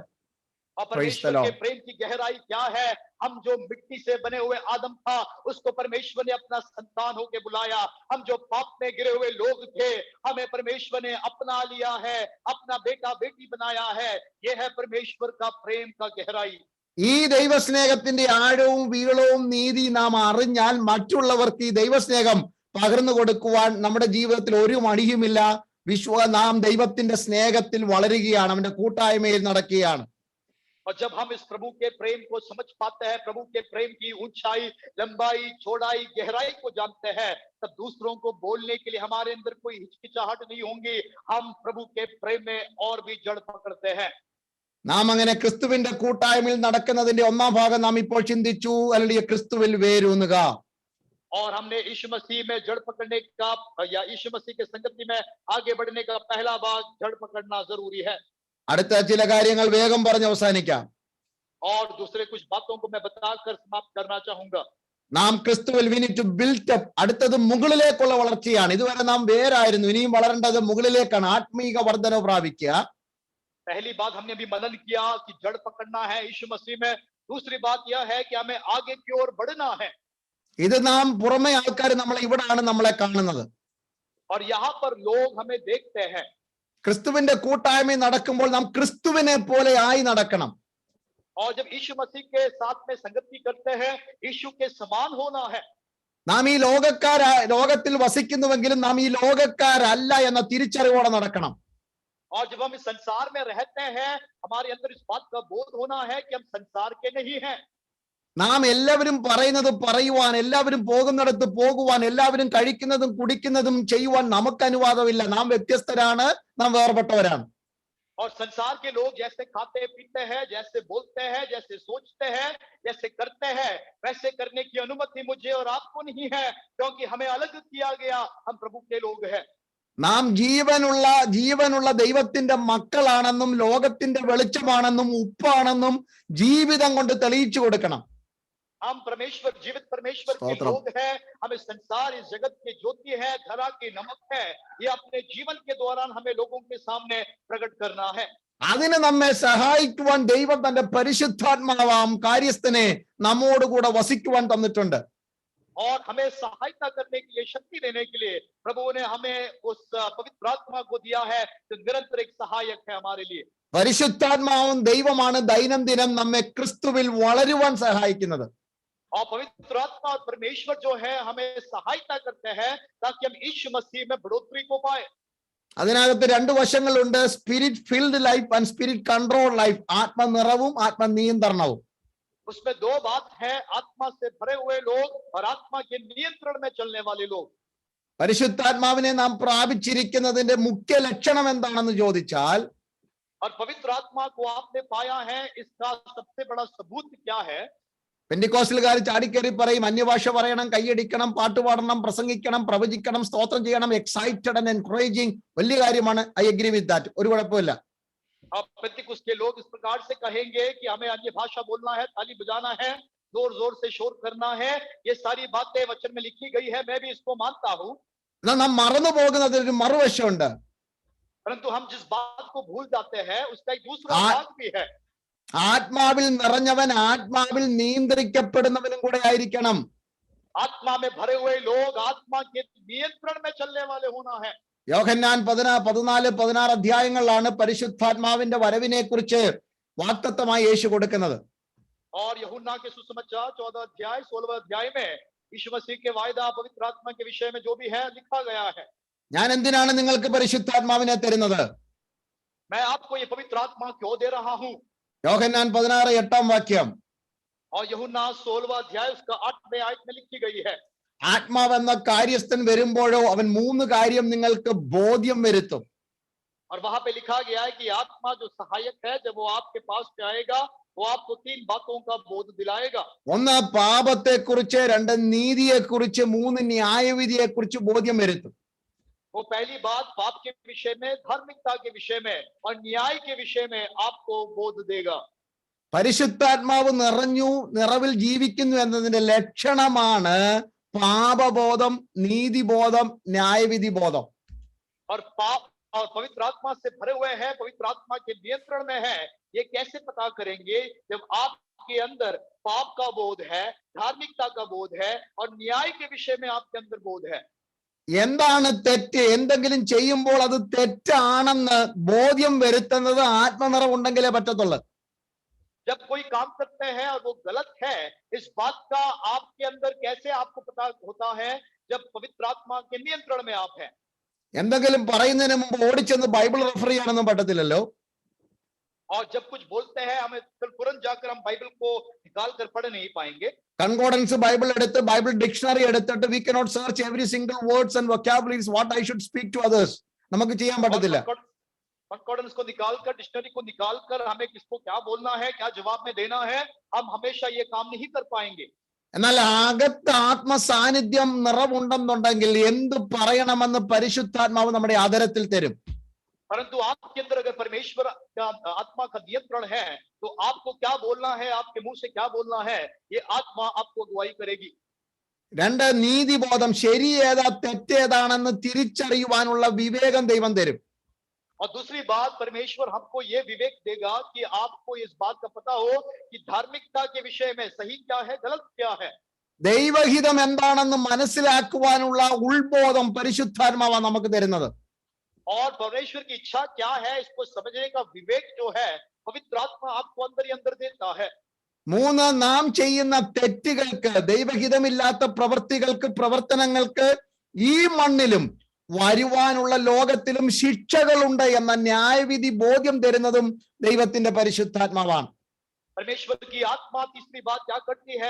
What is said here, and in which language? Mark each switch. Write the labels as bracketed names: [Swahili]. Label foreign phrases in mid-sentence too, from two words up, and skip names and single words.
[Hindi] और परमेश्वर के प्रेम की गहराई क्या है, हम जो मिट्टी से बने हुए आदम था उसको परमेश्वर ने अपना संतान होके बुलाया। हम जो पाप में गिरे हुए लोग थे, हमें परमेश्वर ने अपना लिया है, अपना बेटा बेटी बनाया है। यह है परमेश्वर का प्रेम का गहराई। [Malayalam] ഈ ദൈവസ്നേഹത്തിന്റെ ആഴവും വീളവും നീതി നാം അറിഞ്ഞാൽ മറ്റുള്ളവർക്ക് ഈ ദൈവസ്നേഹം പകർന്നു കൊടുക്കുവാൻ നമ്മുടെ ജീവിതത്തിൽ ഒരു മടിയുമില്ല. നാം ദൈവത്തിന്റെ സ്നേഹത്തിൽ വളരുകയാണ്, അവന്റെ കൂട്ടായ്മയിൽ നടക്കുകയാണ്. [Hindi] और जब हम इस प्रभु के प्रेम को समझ पाते हैं, प्रभु के प्रेम की ऊंचाई, लंबाई, चौड़ाई, गहराई को जानते हैं, तब दूसरों को बोलने के लिए हमारे अंदर कोई हिचकिचाहट नहीं होगी। हम प्रभु के प्रेम में और भी जड़ पकड़ते हैं। [Malayalam] നാം അങ്ങനെ ക്രിസ്തുവിന്റെ കൂട്ടായ്മയിൽ നടക്കുന്നതിന്റെ ഒന്നാം ഭാഗം നാം ഇപ്പോൾ ചിന്തിച്ചു, അല്ലെങ്കിൽ ക്രിസ്തുവിൽ വേരൂന്നുക. [Hindi] और हमने यीशु मसीह में जड़ पकड़ने का या यीशु मसीह के संगति में आगे बढ़ने का पहला भाग जड़ पकड़ना जरूरी है। [Malayalam] അടുത്ത ചില കാര്യങ്ങൾ വേഗം പറഞ്ഞ് അവസാനിക്കാം. [Hindi] और दूसरे कुछ बातों को मैं बताकर समाप्त करना चाहूंगा। [Malayalam] നാം ക്രിസ്തുവിൽ [English] we need to build up. [Malayalam] അടുത്തത് മുകളിലേക്കുള്ള വളർച്ചയാണ്. ഇതുവരെ നാം വേരായിരുന്നു, ഇനിയും വളരേണ്ടത് മുകളിലേക്കാണ്, ആത്മീക വർധന പ്രാപിക്കുക. [Hindi] पहली बात हमने भी मनन किया कि जड़ पकड़ना है यीशु मसीह में। दूसरी बात यह है कि हमें आगे की ओर बढ़ना है। [Malayalam] ഇത് നാം പുറമെ ആൾക്കാർ നമ്മളെ ഇവിടാണ് നമ്മളെ കാണുന്നത്. [Hindi] और यहाँ पर लोग हमें देखते हैं। [Malayalam] ക്രിസ്തുവിന്റെ കൂട്ടായ്മ നടക്കുമ്പോൾ നാം ക്രിസ്തുവിനെ പോലെ ആയി നടക്കണം. [Hindi] और जब यीशु मसीह के साथ में संगति करते हैं, यीशु के समान होना है। [Malayalam] നാം ഈ ലോകത്തിൽ വസിക്കുന്നുവെങ്കിലും നാം ഈ ലോകക്കാരല്ല എന്ന തിരിച്ചറിവോടെ നടക്കണം. [Hindi] और जब हम इस संसार में रहते हैं, हमारे अंदर इस बात का बोध होना है कि हम संसार के नहीं हैं। [Malayalam] നാം എല്ലാവരും പറയുന്നത് പറയുവാൻ, എല്ലാവരും പോകുന്നിടത്ത് പോകുവാൻ, എല്ലാവരും കഴിക്കുന്നതും കുടിക്കുന്നതും ചെയ്യുവാൻ നമുക്ക് അനുവാദമില്ല. നാം വ്യത്യസ്തരാണ്, നാം വേർപെട്ടവരാണ്. [Hindi] और संसार के लोग जैसे खाते पीते हैं, जैसे बोलते हैं, जैसे सोचते हैं, जैसे करते हैं, वैसे करने की अनुमति मुझे और आपको नहीं है, क्योंकि हमें अलग किया गया, हम प्रभु के लोग हैं। [Malayalam] നാം ജീവനുള്ള ദൈവത്തിന്റെ മക്കളാണെന്നും ലോകത്തിന്റെ വെളിച്ചമാണെന്നും ഉപ്പാണെന്നും ജീവിതം കൊണ്ട് തെളിയിച്ചു കൊടുക്കണം. [Hindi] हम जीवित परमेश्वर के स्तोत्रम। लोग हैं, हमें संसार इस जगत के ज्योति है, धरा के नमक है, ये अपने जीवन के दौरान हमें लोगों के सामने प्रकट करना है। [Malayalam] അതിന് നമ്മെ സഹായിക്കുവാൻ ദൈവം തന്റെ പരിശുദ്ധാത്മാവാം കാര്യസ്ഥനെ നമ്മോട് കൂടെ വസിക്കുവാൻ തന്നിട്ടുണ്ട്. [Hindi] और हमें सहायता करने के लिए, शक्ति देने के लिए प्रभु ने हमें उस पवित्र आत्मा को दिया है, जो निरंतर एक सहायक है हमारे लिए। [Malayalam] പരിശുദ്ധാത്മാവും ദൈവമാണ് ദൈനംദിനം നമ്മെ ക്രിസ്തുവിൽ വളരുവാൻ സഹായിക്കുന്നത്. [Hindi] और पवित्र आत्मा और परमेश्वर जो है हमें सहायता करते हैं ताकि हम यीशु मसीह में बढ़ोतरी को पाए। [Malayalam] അതിനകത്ത് രണ്ട് വശങ്ങളുണ്ട്, [English] spirit filled life and spirit control life. [Malayalam] ആത്മനിറവും ആത്മനിയന്ത്രണവും. [Hindi] उसमें दो बात है, आत्मा से भरे हुए लोग और आत्मा के नियंत्रण में चलने वाले लोग। [Malayalam] പരിശുദ്ധാത്മാവിനെ നാം പ്രാപിച്ചിരിക്കുന്നതിന്റെ മുഖ്യ ലക്ഷണം എന്താണെന്ന് ചോദിച്ചാൽ, [Hindi] और पवित्र आत्मा को आपने पाया है, इसका सबसे बड़ा सबूत क्या है? [Malayalam] പെന്തിക്കോസ്റ്റലുകാർ ചാടിക്കേറി പറയും, അന്യഭാഷ പറയണം, കൈയടിക്കണം, പാട്ടുപാടണം, പ്രസംഗിക്കണം, പ്രവചിക്കണം, സ്തോത്രം ചെയ്യണം, [English] excited and encouraging. [Malayalam] വലിയ കാര്യമാണ്. [English] I agree with that. [Malayalam] ഒരു കുഴപ്പമില്ല. [Hindi] अब पेंतिकुस्त के लोग इस प्रकार से कहेंगे कि हमें अन्य भाषा बोलना है, ताली बजाना है, जोर जोर से शोर करना है, ये सारी बातें वचन में लिखी गई है, मैं भी इसको मानता हूं। [Malayalam] എന്നാൽ നാം മറന്നു പോകുന്നതിന് ഒരു മറുവശമുണ്ട്. [Hindi] परंतु हम जिस बात को भूल जाते हैं उसका एक दूसरा भाग भी है। [Malayalam] ആത്മാവിൽ നിറഞ്ഞവൻ ആത്മാവിൽ നിയന്ത്രിക്കപ്പെടുന്നവനും കൂടെ ആയിരിക്കണം. [Hindi] आत्मा में भरे हुए लोग आत्मा के नियंत्रण में चलने वाले होना है। [Malayalam] യോഹന്നാൻ 14-16 അധ്യായങ്ങളിലാണ് പരിശുദ്ധാത്മാവിന്റെ വരവിനെ കുറിച്ച് വാഗ്ദത്തമായി യേശു കൊടുക്കുന്നത്. [Hindi] और यूहन्ना के सुसमाचार 14 अध्याय 16 अध्याय में यीशु मसीह के वायदा पवित्र आत्मा के विषय में जो भी है लिखा गया है। [Malayalam] ഞാൻ എന്തിനാണ് നിങ്ങൾക്ക് പരിശുദ്ധാത്മാവിനെ തരുന്നത്? [Hindi] मैं आपको ये पवित्र आत्मा क्यों दे रहा हूं? [Malayalam] യോഹന്നാൻ 16:8 [Hindi] और यूहन्ना 16 अध्याय उसका 8वें आयत में लिखी गई है। [Malayalam] ആത്മാവെന്ന കാര്യസ്ഥൻ വരുമ്പോഴോ അവൻ 3 കാര്യം നിങ്ങൾക്ക് ബോധ്യം വരുത്തും. [Hindi] और वहां पे लिखा गया है कि आत्मा जो सहायक है, जब वो आपके पास पे आएगा, वो आपको 3 बातों का बोध दिलाएगा। [Malayalam] ഒന്ന് പാപത്തെ കുറിച്ച്, രണ്ട് നീതിയെ കുറിച്ച്, 3 ന്യായവിധിയെ കുറിച്ച് ബോധ്യം വരുത്തും. [Hindi] वो पहली बात पाप के विषय में, धार्मिकता के विषय में और न्याय के विषय में आपको बोध देगा। [Malayalam] പരിശുദ്ധാത്മാവ് നിറവിൽ ജീവിക്കുന്നു എന്നതിന്റെ ലക്ഷണമാണ് പാപബോധം, നീതിബോധം, ന്യായവിധി ബോധം. [Hindi] और पवित्र आत्मा से भरे हुए हैं, पवित्र आत्मा के नियंत्रण में है, ये कैसे पता करेंगे? जब आपके अंदर पाप का बोध है, धार्मिकता का बोध है और न्याय के विषय में आपके अंदर बोध है। [Malayalam] എന്താണ് തെറ്റ്? എന്തെങ്കിലും ചെയ്യുമ്പോൾ അത് തെറ്റാണെന്ന് ബോധ്യം വരുത്തുന്നത് ആത്മനിറവുണ്ടെങ്കിലേ പറ്റത്തുള്ളൂ. [Hindi] जब कोई काम करते हैं और वो गलत है, इस बात का आपके अंदर कैसे आपको पता होता है? जब पवित्र आत्मा के नियंत्रण में आप हैं। [Malayalam] എന്തെങ്കിലും പറയുന്നതിന് മുമ്പ് ഓടിച്ചെന്ന് ബൈബിൾ റെഫർ ചെയ്യാനൊന്നും പറ്റത്തില്ലല്ലോ. [Hindi] और जब कुछ बोलते हैं, हमें तुरंत जाकर हम बाइबल को निकाल कर पढ़ नहीं पाएंगे। [English] concordance Bible എടുത്ത്, Bible dictionary എടുത്തിട്ട് we cannot search every single words and vocabularies what I should speak to others. [Malayalam] നമുക്ക് ചെയ്യാൻ പറ്റത്തില്ല. [Hindi] कंकॉर्डेंस को निकालकर, डिक्शनरी को निकालकर हमें किसको क्या बोलना है, क्या जवाब में देना है, हम हमेशा ये काम नहीं कर पाएंगे। [Malayalam] എന്നാൽ അകത്ത് ആത്മസാന്നിധ്യം നിറവുണ്ടെന്നുണ്ടെങ്കിൽ എന്ത് പറയണമെന്ന് പരിശുദ്ധാത്മാവ് നമ്മുടെ ആദരത്തിൽ തരും. [Hindi] परंतु आपके अंदर अगर परमेश्वर का आत्मा का नियंत्रण है, तो आपको क्या बोलना है, आपके मुंह से क्या बोलना है, ये आत्मा आपको अगुवाई करेगी। [Malayalam] രണ്ട്, നീതിബോധം, ശരി ഏതാ തെറ്റേതാണെന്ന് തിരിച്ചറിയുവാനുള്ള വിവേകം ദൈവം തരും. [Hindi] और दूसरी बात, परमेश्वर हमको ये विवेक देगा कि आपको इस बात का पता हो कि धार्मिकता के विषय में सही क्या है, गलत क्या है। [Malayalam] ദൈവഹിതം എന്താണെന്ന് മനസ്സിലാക്കുവാനുള്ള ഉൾബോധം പരിശുദ്ധാത്മാവാണ് നമുക്ക് തരുന്നത്. [Hindi] और परमेश्वर की इच्छा क्या है, इसको समझने का विवेक जो है पवित्र आत्मा आपको अंदर ही अंदर देता है। [Malayalam] 3, നാം ചെയ്യുന്ന തെറ്റുകൾക്ക്, ദൈവഹിതമില്ലാത്ത പ്രവൃത്തികൾക്ക്, പ്രവർത്തനങ്ങൾക്ക് ഈ മണ്ണിലും വരുവാനുള്ള ലോകത്തിലും ശിക്ഷകളുണ്ട് എന്ന ന്യായവിധി ബോധ്യം തരുന്നതും ദൈവത്തിന്റെ പരിശുദ്ധാത്മാവാണ്. [Hindi] परमेश्वर की आत्मा तीसरी बात क्या करती है?